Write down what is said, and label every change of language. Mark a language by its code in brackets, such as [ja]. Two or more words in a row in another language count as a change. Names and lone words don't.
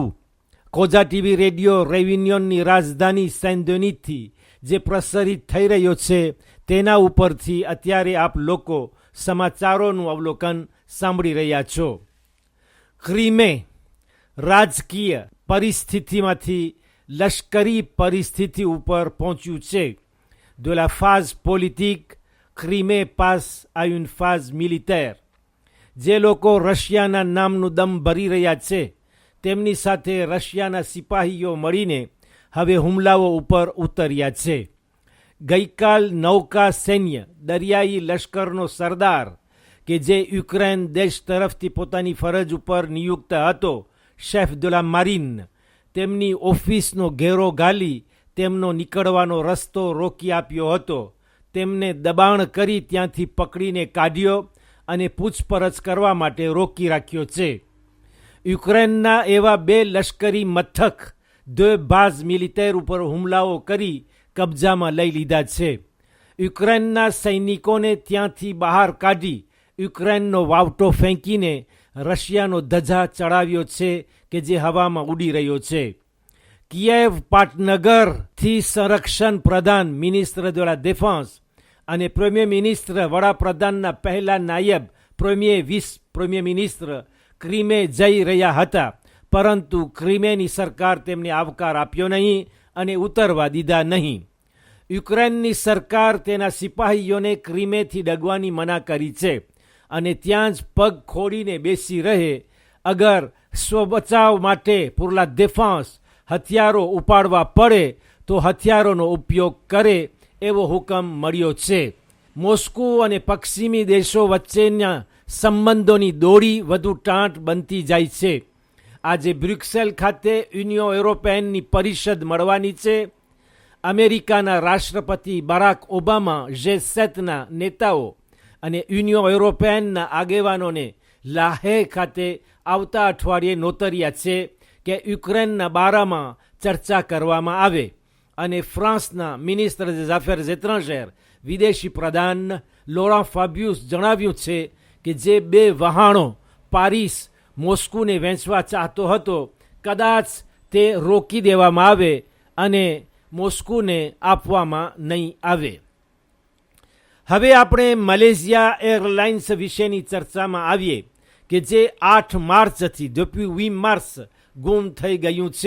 [gu] ખોજા ટીવી રેડિયો રેવિન્યોનની રાજધાની સેન્ડોનીથી જે પ્રસારિત થઈ રહ્યો છે તેના ઉપરથી અત્યારે આપ લોકો સમાચારોનું અવલોકન સાંભળી રહ્યા છો. ક્રીમે રાજકીય પરિસ્થિતિમાંથી લશ્કરી પરિસ્થિતિ ઉપર પહોંચ્યું છે. [fr] De la phase politique, Crimée passe à une phase militaire. [gu] જે લોકો રશિયાના નામનું દમ ભરી રહ્યા છે તેમની સાથે રશિયાના સિપાહીઓ મળીને હવે હુમલાઓ ઉપર ઉતર્યા છે. ગઈકાલ નૌકા સૈન્ય દરિયાઈ લશ્કરનો સરદાર કે જે યુક્રેન દેશ તરફથી પોતાની ફરજ ઉપર નિયુક્ત હતો, [fr] chef de la marine, [gu] તેમની ઓફિસનો ઘેરો ઘાલી તેમનો નીકળવાનો રસ્તો રોકી આપ્યો હતો. તેમને દબાણ કરી ત્યાંથી પકડીને કાઢ્યો અને પૂછપરછ કરવા માટે રોકી રાખ્યો છે. યુક્રેનના એવા બે લશ્કરી મથક [fr] de base militaire [gu] ઉપર હુમલાઓ કરી કબજામાં લઈ લીધા છે. યુક્રેનના સૈનિકોને ત્યાંથી બહાર કાઢી યુક્રેનનો વાવટો ફેંકીને રશિયાનો ધજા ચડાવ્યો છે કે જે હવામાં ઉડી રહ્યો છે. કિયેવ પાટનગરથી સંરક્ષણ પ્રધાન મિનિસ્ટર [fr] de la défense [gu] અને [fr] premier ministre [gu] વડાપ્રધાનના પહેલા નાયબ પ્રીમિયર [fr] vice premier ministre [gu] ક્રીમે જઈ રહ્યા હતા, પરંતુ ક્રીમેની સરકાર તેમને આવકાર આપ્યો નહીં અને ઉતરવા દીધા નહીં. યુક્રેનની સરકાર તેના સિપાહીઓને ક્રીમેથી ડગવાની મના કરી છે અને ત્યાં જ પગ ખોડીને બેસી રહે, અગર સ્વબચાવ માટે [fr] pour la défense [gu] હથિયારો ઉપાડવા પડે તો હથિયારોનો ઉપયોગ કરે એવો હુકમ મળ્યો છે. મોસ્કો અને પશ્ચિમી દેશો વચ્ચેના સંબંધોની દોરી વધુ ટાંટ બનતી જાય છે. આજે બ્રુસેલ ખાતે યુનિયન યુરોપિયનની પરિષદ મળવાની છે. અમેરિકાના રાષ્ટ્રપતિ બરાક ઓબામા G7ના નેતાઓ અને યુનિયન યુરોપિયનના આગેવાનોને લાહે ખાતે આવતા અઠવાડિયે નોતર્યા છે કે યુક્રેનના બારામાં ચર્ચા કરવામાં આવે. અને ફ્રાન્સના મિનિસ્ટર [fr] des affaires étrangères [gu] વિદેશી પ્રધાન લોરાં ફાબ્યુસ જણાવ્યું છે કે જે બે વહાણો પારિસ મોસ્કોને વેચવા ચાહતો હતો કદાચ તે રોકી દેવામાં આવે અને મોસ્કોને આપવામાં નહીં આવે. હવે આપણે મલેશિયા એરલાઇન્સ વિશેની ચર્ચામાં આવીએ કે જે 8 માર્ચથી depuis 8 માર્ચ ગુમ થઈ ગયું છે.